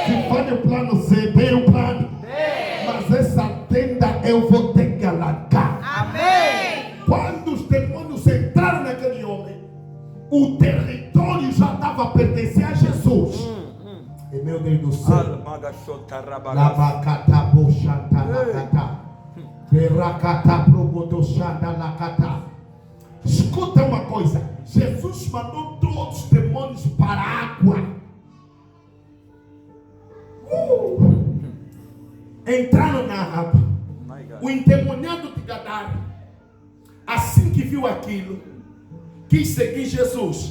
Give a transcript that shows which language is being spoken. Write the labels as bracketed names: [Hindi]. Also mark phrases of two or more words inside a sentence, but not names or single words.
[Portuguese] Se falha o plano C, tem o plano D. Mas essa tenda eu vou ter que alargar. Amém. Quando os demônios entraram naquele homem, o território já estava a pertencer a Jesus. E meu Deus do céu, Labakata boshanta lakata. Berakata proboto shanta lakata. Escuta uma coisa. Jesus mandou todos os demônios para a água. Entraram na água. O endemoniado de Gadara, assim que viu aquilo, quis seguir Jesus.